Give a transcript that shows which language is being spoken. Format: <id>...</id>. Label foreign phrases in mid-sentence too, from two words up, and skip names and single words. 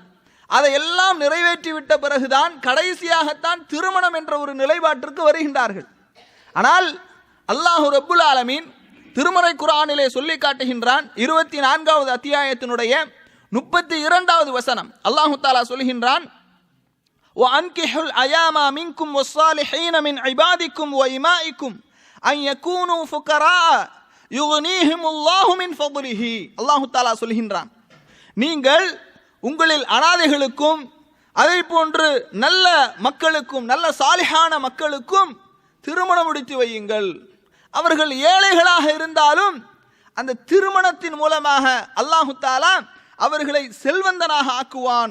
<ta>அதையெல்லாம் நிறைவேற்றிவிட்ட பிறகுதான் கடைசியாகத்தான் திருமணம் என்ற ஒரு நிலைப்பாட்டிற்கு வருகின்றார்கள். ஆனால் அல்லாஹ் ரப்புல் ஆலமீன் திருமறை குர்ஆனிலே சொல்லி காட்டுகின்றான், 24வது அத்தியாயத்தினுடைய 32வது வசனம். அல்லாஹ் தஆலா சொல்கின்றான்,</ta> <ar>وَأَنْكِحُوا الْأَيَامَ مِنْكُمْ وَالصَّالِحِينَ مِنْ عِبَادِكُمْ وَإِمَائِكُمْ أَنْ يَكُونُوا فُقَرَاءَ يُغْنِيهِمُ اللَّهُ مِنْ فَضْلِهِ.</ar> <ta>அல்லாஹ் தஆலா சொல்கின்றான், நீங்கள் உங்களில் அனாதைகளுக்கும் அதே போன்று நல்ல மக்களுக்கும், நல்ல சாலிஹான மக்களுக்கும் திருமணம் முடித்து வையுங்கள். அவர்கள் ஏழைகளாக இருந்தாலும் அந்த திருமணத்தின் மூலமாக அல்லாஹ் தஆலா அவர்களை செல்வந்தனாக ஆக்குவான்.</ta>